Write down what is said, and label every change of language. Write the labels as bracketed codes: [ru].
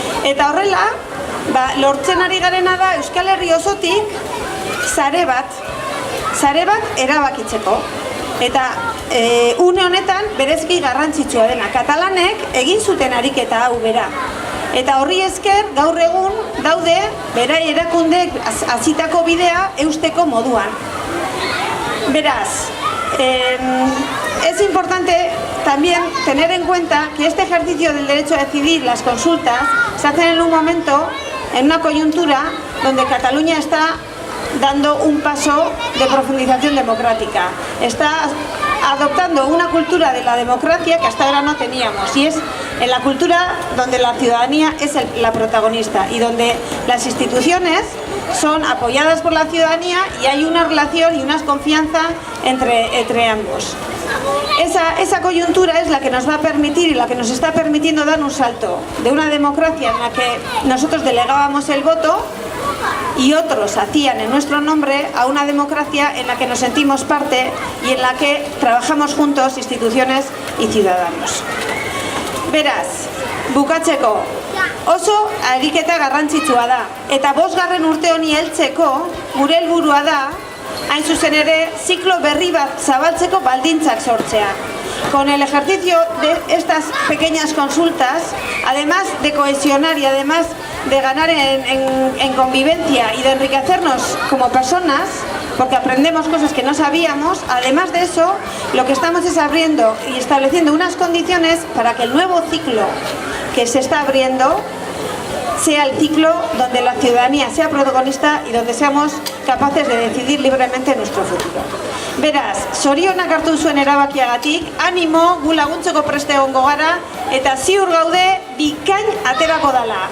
[eu] Eta horrela, lortzen ari garena da Euskal Herri osotik sare bat erabakitzeko. Eta une honetan berezki garrantzitsua dena. Katalanek egin zuten ariketa hau bera. Eta horri esker gaur egun daude berai erakundeek hasitako bidea eusteko moduan. Beraz, [es] es importante también tener en cuenta que este ejercicio del derecho a decidir, las consultas, se hacen en un momento, en una coyuntura donde Cataluña está dando un paso de profundización democrática. Está adoptando una cultura de la democracia que hasta ahora no teníamos, y es en la cultura donde la ciudadanía es la protagonista y donde las instituciones son apoyadas por la ciudadanía y hay una relación y una confianza entre ambos. Esa coyuntura es la que nos va a permitir y la que nos está permitiendo dar un salto de una democracia en la que nosotros delegábamos el voto y otros hacían en nuestro nombre, a una democracia en la que nos sentimos parte y en la que trabajamos juntos instituciones y ciudadanos. [eu] Beraz, bukatzeko, oso ariketa garrantzitsua da, eta 5. urte honi heltzeko gure helburua da, hain zuzen ere, ziklo berri bat zabaltzeko baldintzak sortzea. [es] Con el ejercicio de estas pequeñas consultas, además de cohesionar y además de ganar en convivencia y de enriquecernos como personas, porque aprendemos cosas que no sabíamos, además de eso, lo que estamos es abriendo y estableciendo unas condiciones para que el nuevo ciclo que se está abriendo sea el ciclo donde la ciudadanía sea protagonista y donde seamos capaces de decidir libremente nuestro futuro. [eu] Beraz, zorionak hartu zuen erabakiagatik, animo, gu laguntzeko preste egongo gara, eta ziur gaude bikain aterako dala.